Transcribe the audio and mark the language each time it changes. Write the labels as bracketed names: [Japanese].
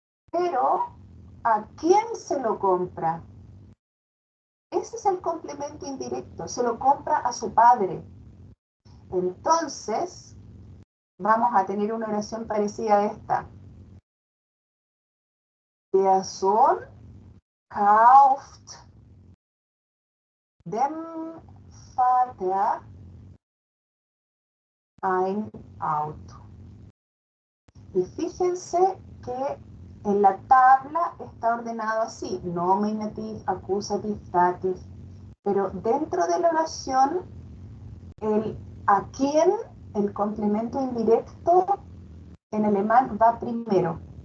[Spanish] Pero, ¿a quién se lo compra? Ese es el complemento indirecto, se lo compra a su padre. Entonces, vamos a tener una oración parecida a esta. [German] Der Sohn kauft dem Vater ein Auto. [Spanish] Y fíjense que en la tabla está ordenado así, nominative, accusative, dative, pero dentro de la oración, el a quién, el complemento indirecto, en alemán va primero.